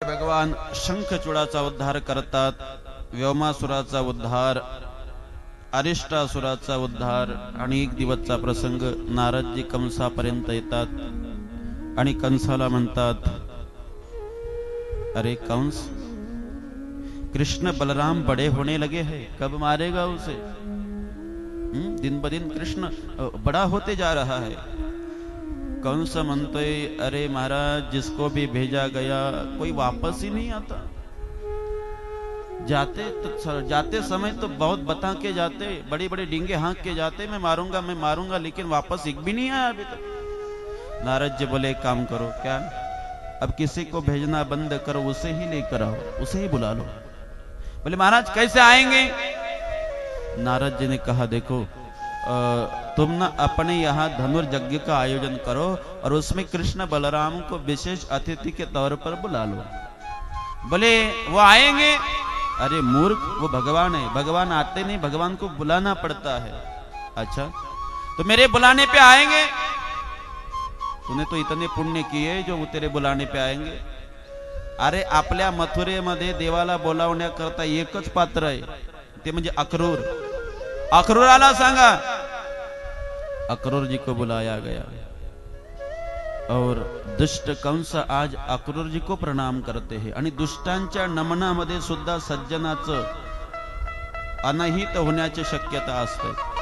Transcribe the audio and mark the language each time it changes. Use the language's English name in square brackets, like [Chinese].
[Marathi] भगवान शंखचूडाचा उद्धार करतात, व्योमासुराचा उद्धार, अरिष्टासुराचा उद्धार, आणि एक दिवसचा प्रसंग नारदजी कंसापर्यंत येतात आणि कंसाला म्हणतात, अरे कंस, [Hindi] कृष्ण बलराम बड़े होने लगे हैं, कब मारेगा उसे? दिन ब दिन कृष्ण बड़ा होते जा रहा है। कंस [Marathi] म्हणतोय, [Hindi] अरे महाराज, जिसको भी भेजा गया कोई वापस ही नहीं आता। जाते समय तो बहुत बता के जाते, बड़ी बड़ी डींगे हाँक के जाते, मैं मारूंगा, लेकिन वापस एक भी नहीं आया अभी तक। नारद जी बोले, एक काम करो, क्या? अब किसी को भेजना बंद करो, उसे ही लेकर आओ, उसे ही बुला लो। बोले महाराज कैसे आएंगे? नारद जी ने कहा, देखो तुम ना अपने यहाँ धनुर्यज्ञ का आयोजन करो और उसमें कृष्ण बलराम को विशेष अतिथि के तौर पर बुला लो। बोले वो आएंगे? अरे मूर्ख, वो भगवान है, भगवान आते नहीं, भगवान को बुलाना पड़ता है। अच्छा, तो मेरे बुलाने पे आएंगे? तूने तो इतने पुण्य किए जो वो तेरे बुलाने पे आएंगे। [Marathi] अरे आपल्या मथुरेमध्ये देवाला बोलावण्याकरता एकच पात्र आहे, ते म्हणजे अक्रूर। अक्रूराला सांगा। [Hindi] अक्रूर जी को बुलाया गया और दुष्ट कंस आज अक्रूर जी को प्रणाम करते हैं, [Marathi] आणि दुष्टांच्या नमनामध्ये सुद्धा सज्जनाचं अनहित होण्याची शक्यता असते।